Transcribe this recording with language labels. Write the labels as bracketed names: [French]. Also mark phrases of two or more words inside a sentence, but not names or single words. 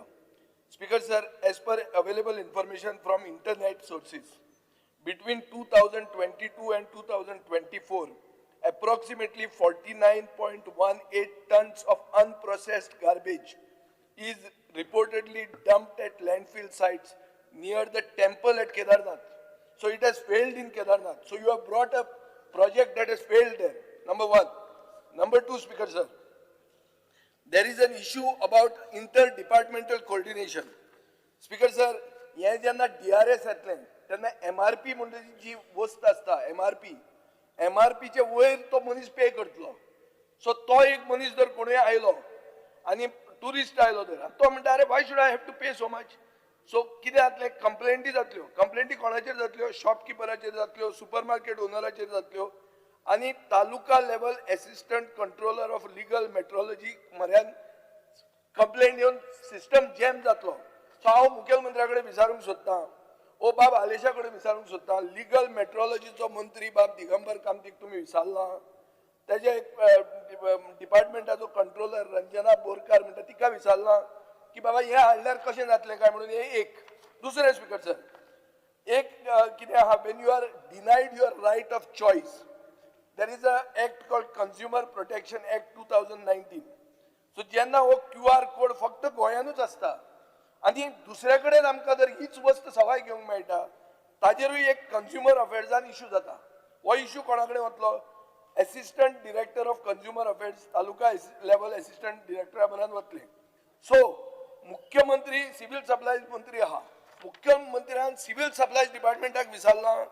[English] Speaker sir, as per available information from internet sources, between 2022 and 2024, approximately 49.18 tons of unprocessed garbage is reportedly dumped at landfill sites near the temple at Kedarnath. So it has failed in Kedarnath. So you have brought a project that has failed there. Number one. Number two, Speaker sir, there is an issue about interdepartmental coordination. Speaker sir, [Konkani] हे जेन्ना DRS येतलें तेन्ना MRP म्हणजे जी वस्त आसता MRP चे वयर तो मनीस पे करतलो. सो तो एक मनीस जर कोणूय आयलो आनी टुरिस्ट आयलो तर तो म्हणटा अरे [English] why should I have to pay so much? [Konkani] सो कितें जातलें, कंप्लेंटी जातल्यो. कंप्लेंटी कोणाचेर जातल्यो? शॉपकिपराचेर जातल्यो, सुपरमार्केट ओनराचेर जातल्यो, आणि [English] taluka level Assistant Controller of Legal Metrology [Konkani] म्हऱ्यान कंप्लेंट येवन [English] system jam [Konkani] जातलो. सो हांव मुखेलमंत्र्या कडेन विचारूंक सोदतां ओ बाब आलेशा कडेन विचारूंक सोदतां लिगल मेट्रोलॉजीचो मंत्री बाब दिगंबर कामतीक तुमी विचारला तेजे डिपार्टमेंटाचो कंट्रोलर रंजना बोरकार म्हणटा तिका विचारला की बाबा हे हाडल्यार कशें जातलें काय म्हणून हे एक दुसरें स्पीकर सर एक कितें आहा [English] when you are denied your right of choice there is a Act called Consumer Protection Act [Konkani] 2019 सो जेन्ना हो [English] QR code [Konkani] फक्त गोंयानूच आसता आनी दुसरे कडेन आमकां जर हीच वस्त सवाय घेवंक मेळटा ताजेरूय एक कंज्युमर अफेर्सान इश्यू जाता हो इश्यू कोणा कडेन वतलो [English] Assistant Director of Consumer Affairs taluka level [Konkani] असिस्टंट डिरेक्टरा पर्यंत वतले सो मुख्यमंत्री [English] civil supplies [Konkani] मंत्री आहा मुख्यमंत्र्यान [English] civil supplies [Konkani] डिपार्टमेंटाक विचारला